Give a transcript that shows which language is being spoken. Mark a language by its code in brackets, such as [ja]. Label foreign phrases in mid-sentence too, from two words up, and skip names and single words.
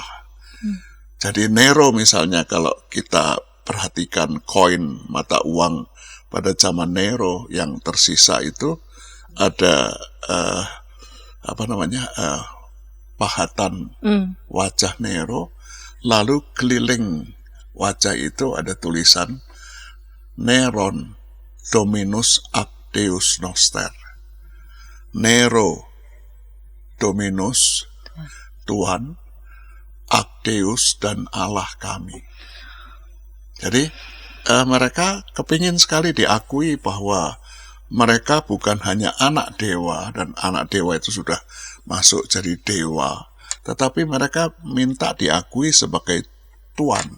[id] Jadi Nero misalnya, kalau kita perhatikan koin mata uang pada zaman Nero yang tersisa itu ada pahatan wajah Nero, lalu keliling wajah itu ada tulisan [la] Neron Dominus ac Deus Noster. Nero Dominus, Tuhan, ac Deus, [id] dan Allah kami. Jadi mereka kepingin sekali diakui bahwa mereka bukan hanya anak dewa, dan anak dewa itu sudah masuk jadi dewa, tetapi mereka minta diakui sebagai Tuhan.